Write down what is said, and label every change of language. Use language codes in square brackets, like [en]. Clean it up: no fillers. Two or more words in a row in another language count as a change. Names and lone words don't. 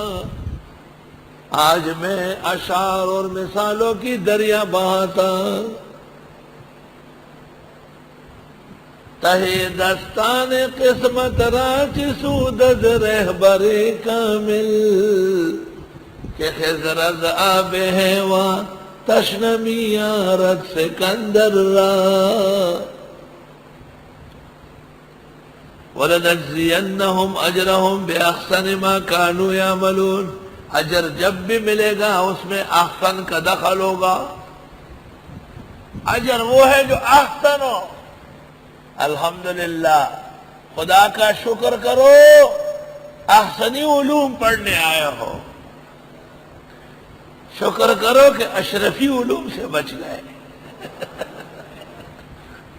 [ur] آج میں اشعار اور مثالوں کی دریا بہاتا، [fa] تہی دستان قسمت راچ سودد رہبر کامل، کہ خضر از آب حیوان تشنمی آرد سکندر را، [ar] وَلَنَجْزِيَنَّهُمْ أَجْرَهُمْ بِأَحْسَنِ مَا كَانُوا يَعْمَلُونَ، [ur] اجر جب بھی ملے گا اس میں احسن کا دخل ہوگا، اجر وہ ہے جو احسن ہو۔ الحمدللہ، خدا کا شکر کرو احسنی علوم پڑھنے آئے ہو، شکر کرو کہ اشرفی علوم سے بچ گئے۔